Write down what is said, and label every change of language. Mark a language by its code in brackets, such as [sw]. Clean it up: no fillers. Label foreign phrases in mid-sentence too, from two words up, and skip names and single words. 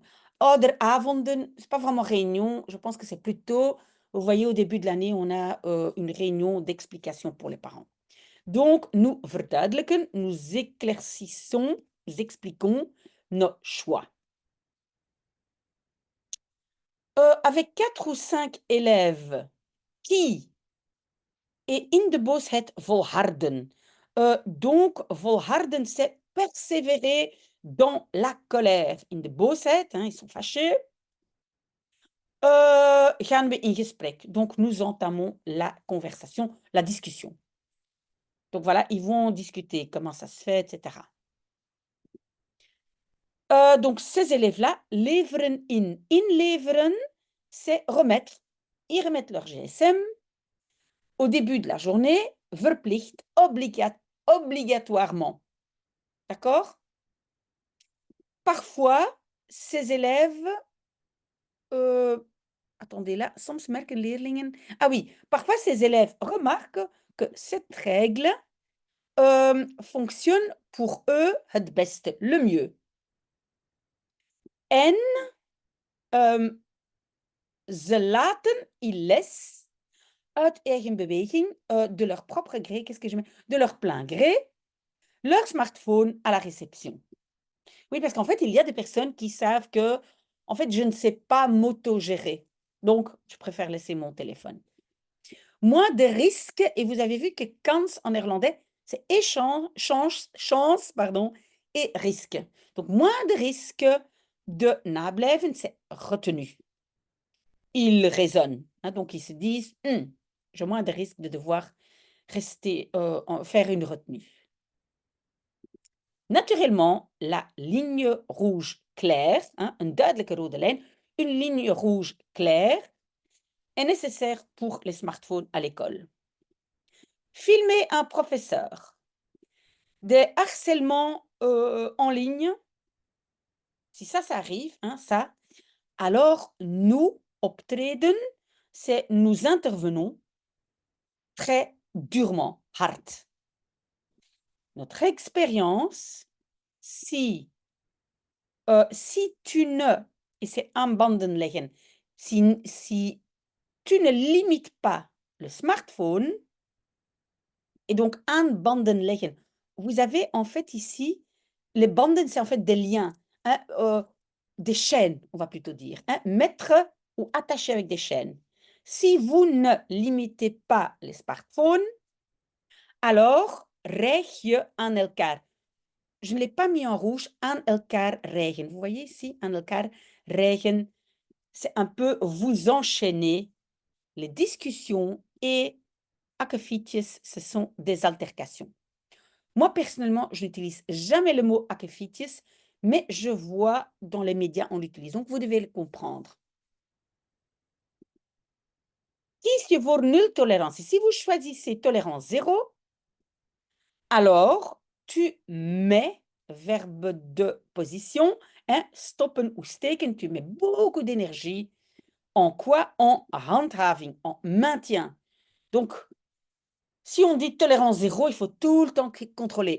[fr] Ouderavonden, c'est pas vraiment réunion. Je pense que c'est plutôt, vous voyez, au début de l'année, on a une réunion d'explication pour les parents. Donc, nous verduidelijken, nous éclaircissons, nous expliquons nos choix. Avec 4 ou 5 élèves qui et [nl] in de boosheid volharden. [fr] Donc, volharden, c'est persévérer dans la colère. [nl] In de boosheid, [fr] hein, ils sont fâchés. [nl] Gaan we in gesprek. [fr] Donc, nous entamons la conversation, la discussion. Donc, voilà, ils vont discuter comment ça se fait, etc. Donc, ces élèves-là, [nl] leveren in. Inleveren, [fr] c'est remettre. Ils remettent leur GSM au début de la journée, verplicht, obligatoirement. D'accord? Parfois, ces élèves, attendez là, [nl] soms merken leerlingen. [fr] Ah oui, parfois ces élèves remarquent que cette règle fonctionne pour eux [nl] het beste, [fr] le mieux. [nl] En ze laten in les uit eigen beweging, [fr] de leur propre gré, qu'est-ce que je mets? De leur plein gré, leur smartphone à la réception. Oui, parce qu'en fait, il y a des personnes qui savent que, en fait, je ne sais pas m'autogérer. Donc, je préfère laisser mon téléphone. Moins de risques, et vous avez vu que kans en néerlandais, c'est chance, pardon, et risque. Donc, moins de risques de nablijven, c'est retenu. Ils raisonnent, hein, donc ils se disent, j'ai moins de risques de devoir rester, faire une retenue. Naturellement, la ligne rouge claire, hein, [nl] een duidelijke rode lijn, [fr] une ligne rouge claire, est nécessaire pour les smartphones à l'école. Filmer un professeur, des harcèlements en ligne, si ça arrive, hein, ça, alors nous, optreden, c'est nous intervenons très durement, hard. Notre expérience, si tu ne, et c'est [nl] aan banden leggen, [fr] si tu ne limites pas le smartphone, et donc [nl] aan banden leggen, [fr] vous avez en fait ici, les banden, c'est en fait des liens, hein, des chaînes, on va plutôt dire, hein, mettre ou attacher avec des chaînes. Si vous ne limitez pas les smartphones, alors [nl] rijg je aan elkaar. [fr] Je ne l'ai pas mis en rouge, [nl] aan elkaar rijgen. [fr] Vous voyez ici, [nl] aan elkaar rijgen, [fr] c'est un peu vous enchaîner. Les discussions et akkefietjes, ce sont des altercations. Moi, personnellement, je n'utilise jamais le mot akkefietjes, mais je vois dans les médias, on l'utilise. Donc, vous devez le comprendre. [nl] Kies je voor nul tolerantie. [fr] Si vous choisissez tolérance 0, alors tu mets, verbe de position, hein, stoppen ou steken, tu mets beaucoup d'énergie. En quoi? En handhaving, en maintien. Donc, si on dit tolérance 0, il faut tout le temps contrôler.